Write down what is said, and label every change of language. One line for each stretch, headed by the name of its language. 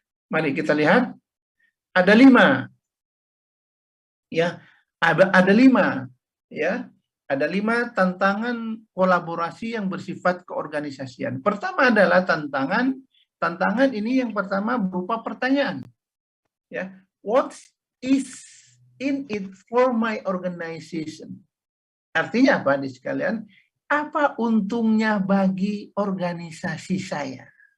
Indonesian: Mari kita lihat, ada 5. Ya, ada 5, ya. Ada 5 tantangan kolaborasi yang bersifat keorganisasian. Pertama adalah tantangan ini yang pertama berupa pertanyaan.
English: Ya, what is in it for my organization?
Indonesian: Artinya apa nih sekalian? Apa untungnya bagi organisasi saya?